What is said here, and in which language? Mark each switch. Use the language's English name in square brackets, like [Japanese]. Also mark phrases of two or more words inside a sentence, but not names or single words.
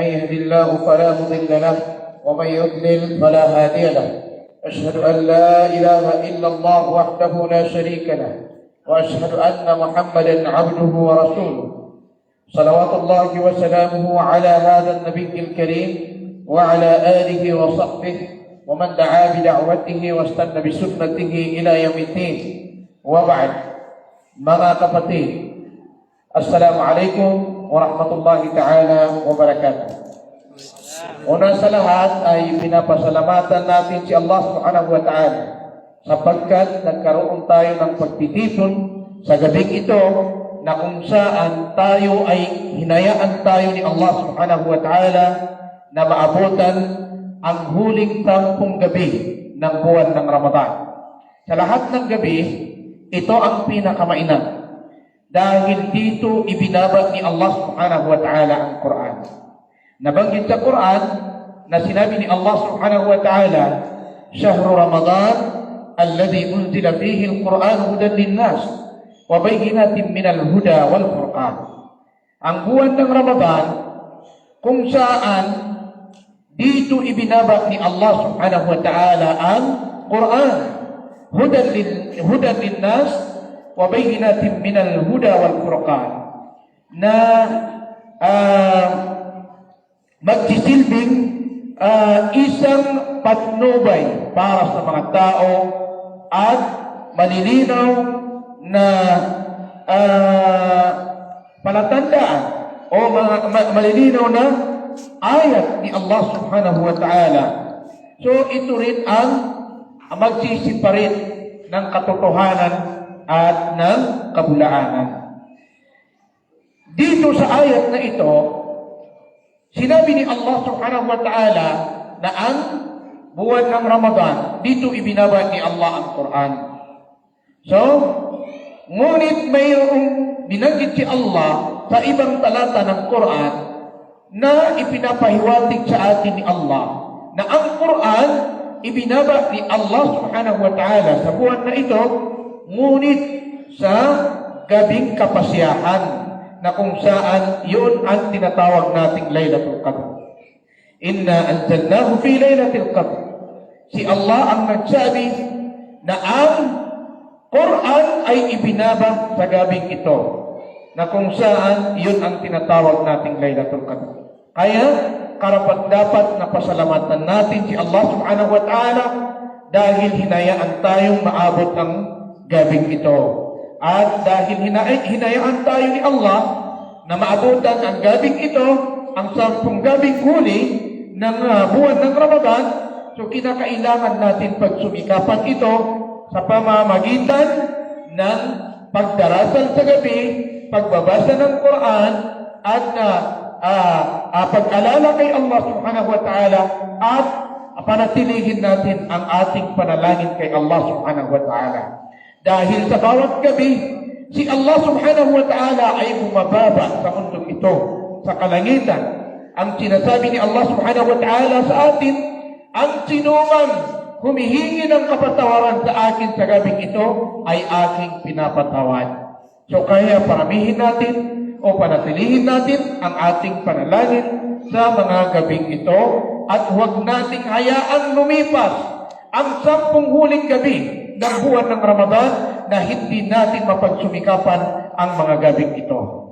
[Arabic] يهد الله فلا مضل له ومن يضلل فلا هادي له أشهد أن لا إله إلا الله وحده لا شريك له وأشهد أن محمدا عبده ورسوله صلوات الله وسلامه على هذا النبي الكريم وعلى آله وصحبه ومن دعا بدعوته واستنى بسنته إلى يوم الدين وبعد. [Filipino] Mga kapatid, [Arabic] السلام عليكم ورحمة الله تعالى وبركاته. [Filipino] Una sa lahat ay pinapasalamatan natin si Allah [Arabic] سبحانه وتعالى [Filipino] sapagkat nagkaroon tayo ng pagtitipon sa gabing ito na kung saan tayo ay hinayaan tayo ni Allah [Arabic] سبحانه وتعالى [Filipino] na maabutan ang huling 10 gabi ng buwan ng Ramadan. Sa lahat ng gabi, ito ang pinakamainam dahil dito ibinaba ni Allah [Arabic] سبحانه وتعالى [Filipino] ang Quran. Nabanggit sa Quran na sinabi ni Allah [Arabic] سبحانه وتعالى شهر رمضان الذي أنزل فيه القرآن هدى للناس وبينات من الهدى والقرآن. [Filipino] Ang buwan ng Ramadan kung saan dito ibinaba ni Allah [Arabic] سبحانه وتعالى [Filipino] ang Quran [Arabic] هدى للناس وبينات من الهدى والفرقان [Filipino] na magsisilbing isang patnubay para sa mga tao at malilinaw na palatandaan o malilinaw na ayat ni Allah [Arabic] سبحانه وتعالى. [Filipino] So ito rin ang magsisiparit ng katotohanan at ng kabulaanan. Dito sa ayat na ito, sinabi ni Allah [Arabic] سبحانه وتعالى [Filipino] na ang buwan ng Ramadan, dito ibinaba ni Allah ang Quran. So, ngunit mayroong binanggit si Allah sa ibang talata ng Quran na ipinapahiwatig sa atin ni Allah na ang Quran ibinaba ni Allah [Arabic] سبحانه وتعالى [Filipino] sa buwan na ito, ngunit sa gabing kapasyahan na kung saan yun ang tinatawag nating Laylatul Qadr. [Arabic] إنا أنزلناه في ليلة القدر. [Filipino] Si Allah ang nagsabi na ang Quran ay ibinaba sa gabing ito na kung saan yun ang tinatawag nating Laylatul Qadr. Kaya karapat-dapat na pasalamatan natin si Allah [Arabic] سبحانه وتعالى [Filipino] dahil hinayaan tayong maabot ng gabing ito. At dahil hinayaan tayo ni Allah na maabutan ang gabing ito, ang 10 gabing huli ng buwan ng Ramadan, so kinakailangan natin pagsumikapan ito sa pamamagitan ng pagdarasal sa gabi, pagbabasa ng Quran, at pag-alala kay Allah [Arabic] سبحانه وتعالى, [Filipino] at panatilihin natin ang ating panalangin kay Allah [Arabic] سبحانه وتعالى. [Filipino] Dahil sa bawat gabi, si Allah [Arabic] سبحانه وتعالى [Filipino] ay bumababa sa mundong ito, sa kalangitan. Ang sinasabi ni Allah [Arabic] سبحانه وتعالى [Filipino] sa atin, ang sinuman humihingi ng kapatawaran sa akin sa gabing ito, ay aking pinapatawad. So kaya paramihin natin o panatilihin natin ang ating panalangin sa mga gabing ito, at huwag nating hayaang lumipas ang 10 huling gabi ng buwan ng Ramadan na hindi natin mapagsumikapan ang mga gabing ito.